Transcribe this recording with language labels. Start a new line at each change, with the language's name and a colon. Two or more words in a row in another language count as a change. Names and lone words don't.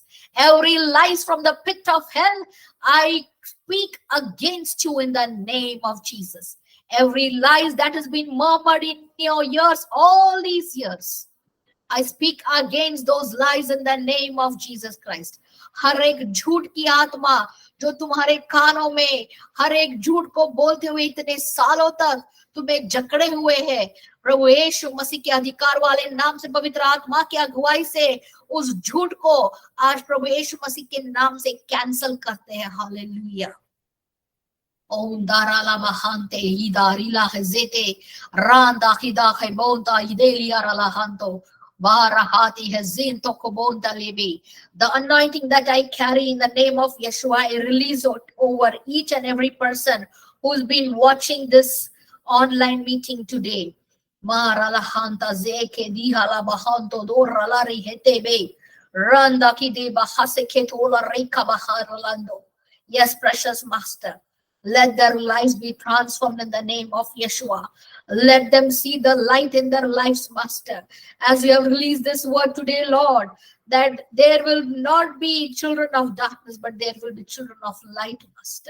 English: Every lies from the pit of hell, I speak against you in the name of Jesus. Every lies that has been murmured in your ears all these years, I speak against those lies in the name of Jesus Christ.
Hindi: हर एक झूठ की आत्मा जो तुम्हारे कानों में हर एक झूठ को बोलते हुए इतने सालों तक तुम्हें जकड़े हुए है, प्रभु यीशु मसीह के अधिकार वाले नाम से, पवित्र आत्मा की अगुवाई से उस झूठ को आज प्रभु यीशु मसीह के नाम से कैंसल करते हैं. हालेलुया. ओम दाराला बहांते इदारिला हजेते रांदा खिदा खैबोंता इदेलिया रलाहांतो.
English: The anointing that I carry in the name of Yeshua, I release it over each and every person who's been watching this online meeting today. Maralahanta zeke dihala bahanto doralari hetebe. Randa kide bahaseketola reka baharalando. Yes, precious Master. Let their lives be transformed in the name of Yeshua. Let them see the light in their lives, Master. As we have released this word today, Lord, that there will not be children of darkness, but there will be children of light, Master.